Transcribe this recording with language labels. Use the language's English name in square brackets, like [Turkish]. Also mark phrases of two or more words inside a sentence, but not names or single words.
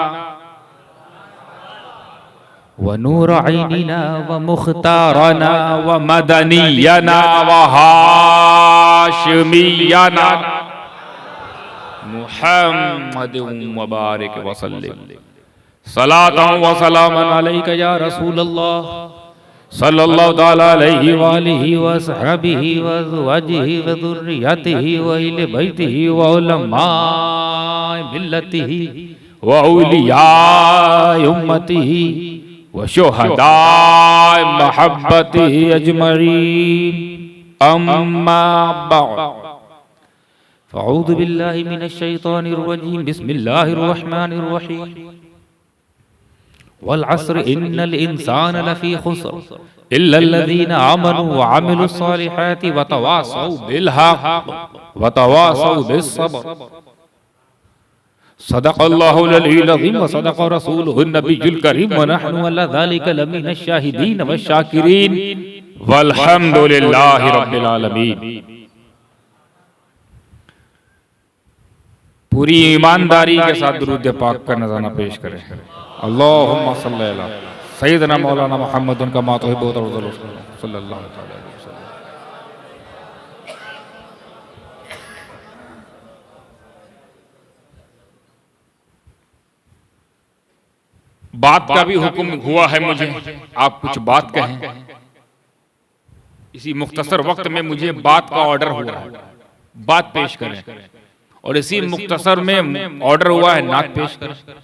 [Arabic] ونور عيننا ومختارنا ومدنينا وهاشمينا محمد وبارك وسلم. صلاة وسلاما عليك يا رسول الله صلى الله تعالى عليه وآله وأصحابه وأزواجه وذريته وأهل بيته وعلماء ملته وأولياء أمته وشهداء محبته أجمعين. أما بعد فأعوذ بالله من الشيطان الرجيم. بسم الله الرحمن الرحيم. والعصر إن الإنسان لفي خسر إلا الذين آمنوا وعملوا الصالحات وتواصوا بالحق وتواصوا بالصبر. صدق الله العلي العظيم وصدق رسوله النبي الكريم ونحن على ذلك لمن الشاهدين وشاكرين والحمد لله رب العالمين. [Hindi] पूरी ईमानदारी के साथ दुरूद पाक का नज़राना पेश करें। [Arabic] اللهم صل على سيدنا مولانا محمد كما تحب وترضى صلى الله عليه وسلم. [Hindi] बात का भी हुक्म हुआ है मुझे, आप कुछ बात कहें। इसी मुख्तसर वक्त में मुझे बात का ऑर्डर हुआ है, बात पेश करें, और इसी मुख्तसर में ऑर्डर हुआ है नात पेश करें।